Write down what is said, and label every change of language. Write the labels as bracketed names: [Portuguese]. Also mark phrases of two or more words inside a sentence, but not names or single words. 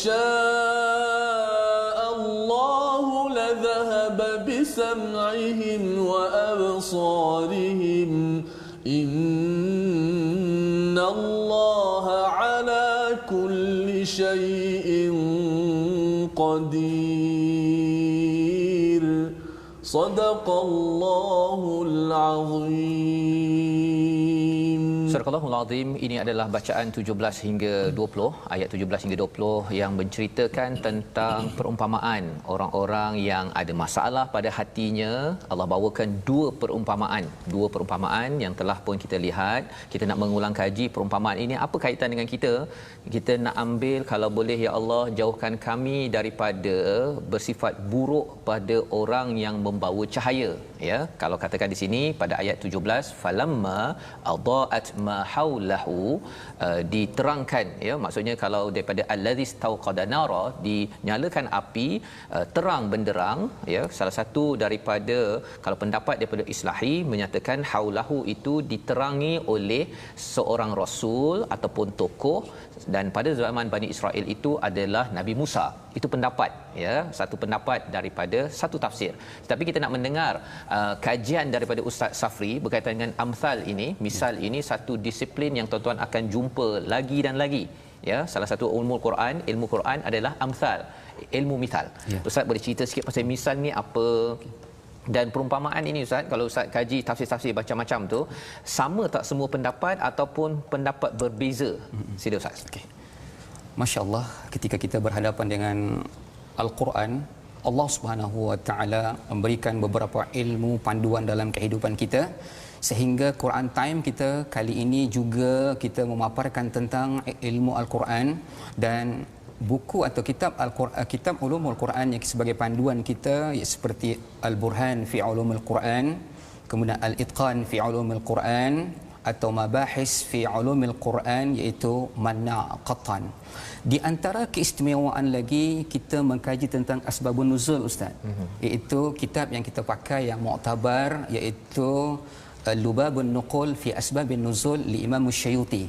[Arabic] شاء الله لذهب بسمعهم وأبصارهم إن الله على كل شيء قدير صدق الله العظيم. [Malay] Surah Al-Azim ini adalah bacaan 17 hingga 20, ayat 17 hingga 20 yang menceritakan tentang perumpamaan orang-orang yang ada masalah pada hatinya. Allah bawakan dua perumpamaan yang telah pun kita lihat. Kita nak mengulang kaji perumpamaan ini, apa kaitan dengan kita? Kita nak ambil, kalau boleh [Arabic] يا الله, [Malay] jauhkan kami daripada bersifat buruk pada orang yang membawa cahaya, ya. Kalau katakan di sini pada ayat 17, [Arabic] فلما أضاءت ما حوله, [Malay] diterangkan, ya, maksudnya kalau daripada [Arabic] الذي استوقد نارا, [Malay] dinyalakan api, terang benderang, ya. Salah satu daripada, kalau pendapat daripada Islahi menyatakan haulahu itu diterangi oleh seorang rasul ataupun tokoh, dan pada zaman Bani Israel itu adalah Nabi Musa. Itu pendapat, ya, satu pendapat daripada satu tafsir. Tapi kita nak mendengar kajian daripada Ustaz Safri berkaitan dengan amsal ini, misal ini satu disiplin yang tuan-tuan akan jumpa lagi dan lagi, ya. Salah satu ilmu Quran adalah amsal, ilmu misal. Ya. Ustaz boleh cerita sikit pasal misal ni apa? Dan perumpamaan ini Ustaz, kalau Ustaz kaji tafsir-tafsir macam-macam tu, sama tak semua pendapat ataupun pendapat berbeza? Sila Ustaz. Okey. Masya-Allah, ketika kita berhadapan dengan Al-Quran, Allah [Arabic] سبحانه وتعالى [Malay] memberikan beberapa ilmu panduan dalam kehidupan kita, sehingga Quran Time kita kali ini juga kita memaparkan tentang ilmu Al-Quran dan buku atau kitab Al-Quran, kitab Ulumul Quran yang sebagai panduan kita, seperti Al-Burhan fi Ulumul Quran, kemudian Al-Itqan fi Ulumul Quran, atau Mabahis fi Ulumul Quran, iaitu Manna' Qattan. Di antara keistimewaan lagi, kita mengkaji tentang [Arabic] أسباب النزول [Malay] Ustaz, iaitu kitab yang kita pakai yang muktabar, iaitu Lubabun Nuqul fi Asbabun Nuzul li Imam Syuyuti.